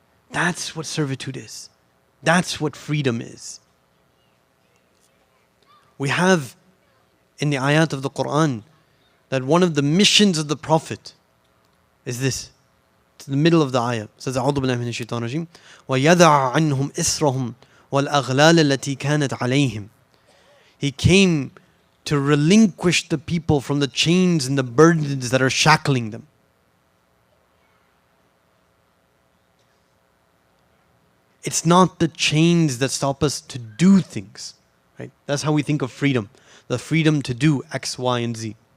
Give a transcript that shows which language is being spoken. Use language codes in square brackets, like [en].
[en] That's what servitude is. That's what freedom is. We have in the ayat of the Quran that one of the missions of the Prophet is this. It's in the middle of the ayah. It says, [ar] أعوذ بالله من الشيطان الرجيم وَيَدَعَ عَنْهُمْ إِسْرَهُمْ وَالْأَغْلَالَ الَّتِي كَانَتْ عَلَيْهِمْ. [en] He came to relinquish the people from the chains and the burdens that are shackling them. It's not the chains that stop us to do things, right? That's how we think of freedom. The freedom to do X, Y, and Z.